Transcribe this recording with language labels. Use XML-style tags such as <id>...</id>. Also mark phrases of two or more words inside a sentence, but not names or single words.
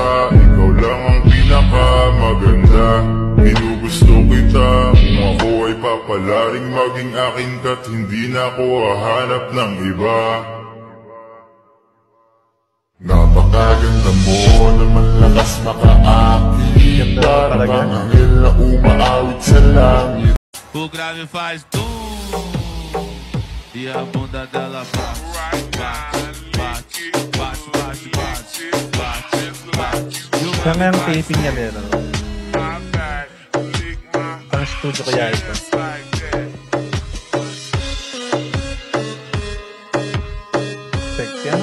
<tl>Ikaw lang ang pinakamaganda. Ginugusto kita kung ako ay papalaring maging akin ka't hindi na ako hahanap ng iba. Napakaganda mo naman, lakas makaakit. Parang ang anghel na umaawit sa langit.</tl> <pt>O grave faz e a bunda dela bate, bate, bate, bate, bate, bate, bate.</pt> <tl>Siya nga yung taping niya meron. Parang studio kaya ito. Sexy ano?</tl>